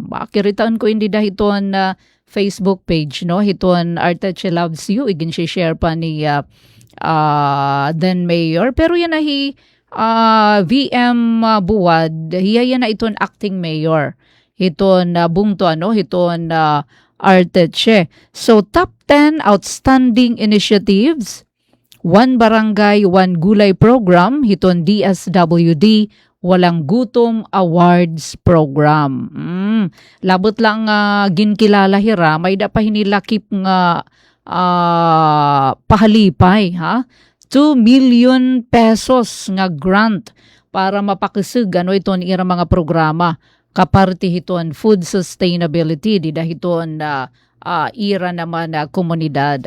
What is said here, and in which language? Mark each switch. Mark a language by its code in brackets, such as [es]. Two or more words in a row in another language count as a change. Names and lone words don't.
[war] Makiritaan ko hindi dahiton Facebook page hiton Arteche Loves You igin share pa ni then mayor pero yan VM Buwad hiya yan na iton [en] acting mayor [war] hiton bungto hiton Arteche. [en] So top 10 outstanding initiatives, one barangay one gulay program hiton DSWD [tl] walang gutom [en] awards program. [war] Labot lang ginkilala hira may da pa hinilakip nga pahalipay 2 million pesos nga grant para mapakisig iton ira mga programa kaparti hiton food sustainability dida hiton ira naman komunidad.